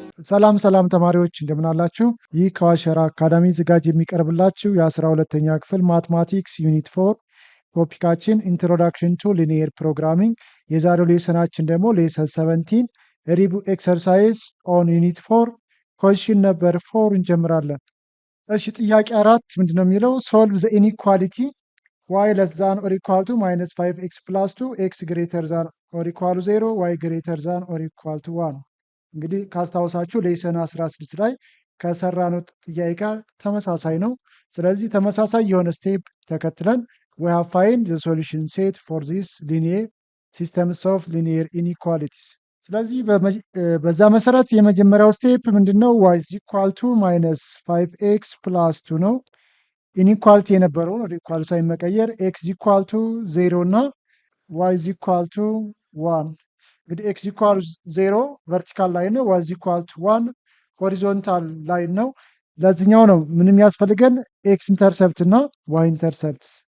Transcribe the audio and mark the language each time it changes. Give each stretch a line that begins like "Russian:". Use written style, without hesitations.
Amharic: ሰላም ሰላም ተማሪዎች እንደምን አላችሁ? ይህ ከዋሸራ አካዳሚ ዝጋጅ የሚቀርብላችሁ የ12ኛ ክፍል ማትማቲክስ ዩኒት 4 ቶፒካችን ኢንትሮዳክሽን ቱ ሊኒየር ፕሮግራሚንግ፣ የዛሬው ሌሰናችን ደግሞ ሌሰን 17 ሪቡ ኤክሰርሳይዝ ኦን ዩኒት 4 ኮሽን ነበር 4 እንጀምራለን። እሺ ጥያቄ 4 ምንድነው የሚለው? ሶልቭ ዘ ኢኒኳሊቲ
English: y less than or equal to minus 5x plus 2 x greater than or equal to 0 y greater than or equal to 1።
Amharic: እንግዲህ ካስታውሳችሁ ሌሰን 16 ላይ ከሰራነው ጥያቄ ጋር ተመሳሳይ ነው። ስለዚህ ተመሳሳይ የሆነ ስቴፕ ተከትለን
English: we have find the solution set for this linear systems of linear inequalities።
Amharic: ስለዚህ በዛ መሰረት የመጀመሪያው ስቴፕ ምንድነው?
English: y is equal to minus 5x plus 2
Amharic: ነው። ኢኒኳሊቲ የነበረውን ወደ ኢኳል ሳይን መቀየር ኤክስ ኢኳል ቱ 0 እና ዋይ ኢኳል ቱ 1። እንግዲህ ኤክስ ኢኳል 0 ቨርቲካል ላይን ነው፣ ዋይ ኢኳል ቱ 1 ሆሪዞንታል ላይን ነው። ለዚህኛው ነው ምንም ያስፈልገን ኤክስ ኢንተርሰፕት እና ዋይ ኢንተርሰፕት።